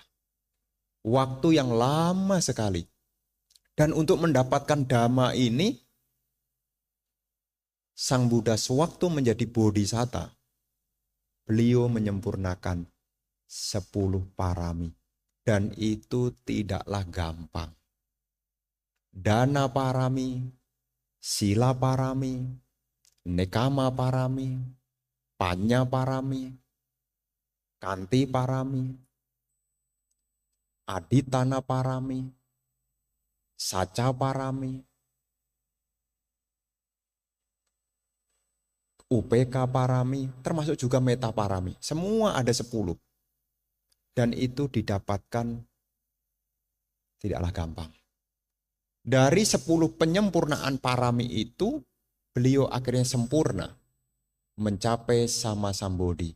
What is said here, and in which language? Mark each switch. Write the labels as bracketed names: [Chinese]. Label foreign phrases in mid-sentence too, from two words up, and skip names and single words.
[Indonesian] Waktu yang lama sekali. Dan untuk mendapatkan Dhamma ini, Sang Buddha sewaktu menjadi bodhisatta, beliau menyempurnakan 10 parami. Dan itu tidaklah gampang. [Pali] Dana parami, sila parami, nekama parami, panya parami, kanti parami, aditana parami, saca parami, UPK parami, [Indonesian] termasuk juga [Pali] meta parami. [Indonesian] Semua ada 10. Dan itu didapatkan tidaklah gampang. Dari 10 penyempurnaan parami itu, beliau akhirnya sempurna mencapai [Pali] sama Sambodhi.